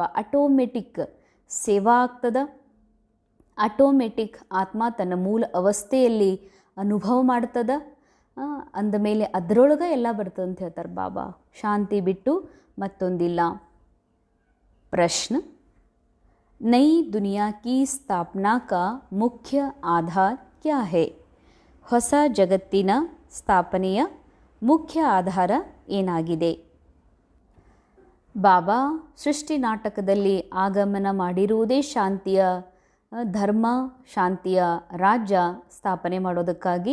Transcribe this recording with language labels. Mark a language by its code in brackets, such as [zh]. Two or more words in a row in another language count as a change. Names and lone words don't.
[kn] ಆಟೋಮೆಟಿಕ್ ಸೇವಾ ಆಗ್ತದ. ಆಟೋಮೆಟಿಕ್ ಆತ್ಮ ತನ್ನ ಮೂಲ ಅವಸ್ಥೆಯಲ್ಲಿ ಅನುಭವ ಮಾಡ್ತದ. ಅಂದಮೇಲೆ ಅದರೊಳಗೆ ಎಲ್ಲ ಬರ್ತದಂತ ಹೇಳ್ತಾರೆ ಬಾಬಾ. ಶಾಂತಿ ಬಿಟ್ಟು ಮತ್ತೊಂದಿಲ್ಲ. ಪ್ರಶ್ನ: [hi] नई दुनिया की स्थापना का मुख्य आधार क्या है? [kn] ಹೊಸ ಜಗತ್ತಿನ ಸ್ಥಾಪನೆಯ ಮುಖ್ಯ ಆಧಾರ ಏನಾಗಿದೆ? ಬಾಬಾ ಸೃಷ್ಟಿ ನಾಟಕದಲ್ಲಿ ಆಗಮನ ಮಾಡಿರುವುದೇ ಶಾಂತಿಯ ಧರ್ಮ, ಶಾಂತಿಯ ರಾಜ್ಯ ಸ್ಥಾಪನೆ ಮಾಡೋದಕ್ಕಾಗಿ.